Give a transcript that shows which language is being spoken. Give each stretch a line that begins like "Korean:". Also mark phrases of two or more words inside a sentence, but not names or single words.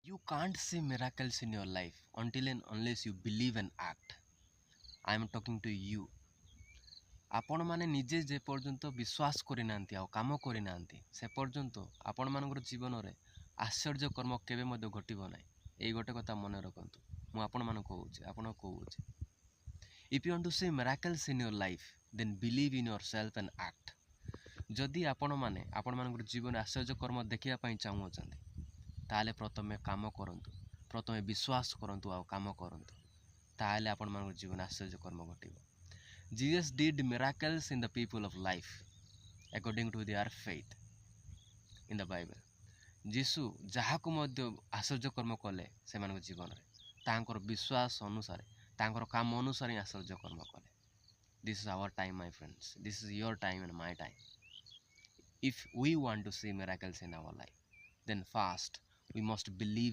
English: You can't see miracles in your life until and unless you believe and act. I am talking to you.
Odia: ଆପଣମାନେ ନିଜେ ଯେ ପର୍ଯ୍ୟନ୍ତ ବିଶ୍ୱାସ କରିନାହାନ୍ତି ଆଉ କାମ କରିନାହାନ୍ତି ସେ ପର୍ଯ୍ୟନ୍ତ ଆପଣମାନଙ୍କର ଜୀବନରେ ଆଶ୍ଚର୍ଯ୍ୟ କର୍ମ କେବେ ମଧ୍ୟ ଘଟିବ ନାହିଁ। ଏଇ ଗୋଟେ କଥା ମନେ ରଖନ୍ତୁ। ମୁଁ ଆପଣମାନଙ୍କୁ କହୁଛି
English: if you want to see miracles in your life then believe in yourself and act।
Odia: ଯଦି ଆପଣମାନଙ୍କର ଜୀବନରେ ଆଶ୍ଚର୍ଯ୍ୟ କର୍ମ ଦେଖିବା ପାଇଁ ଚାହୁଁଛନ୍ତି ତାହେଲେ ପ୍ରଥମେ କାମ କରନ୍ତୁ, ପ୍ରଥମେ ବିଶ୍ୱାସ କରନ୍ତୁ ଆଉ କାମ କରନ୍ତୁ, ତାହେଲେ ଆପଣମାନଙ୍କର ଜୀବନ ଆଶ୍ଚର୍ଯ୍ୟ କର୍ମ ଘଟିବ।
English: Jesus did miracles in the people of life according to their faith in the Bible।
Odia: ଯୀଶୁ ଯାହାକୁ ମଧ୍ୟ ଆଶ୍ଚର୍ଯ୍ୟ କର୍ମ କଲେ ସେମାନଙ୍କ ଜୀବନରେ ତାଙ୍କର ବିଶ୍ୱାସ ଅନୁସାରେ ତାଙ୍କର କାମ ଅନୁସାରେ ଆଶ୍ଚର୍ଯ୍ୟ କର୍ମ କଲେ।
English: This is our time, my friends. This is your time and my time. If we want to see miracles in our life, then first we must believe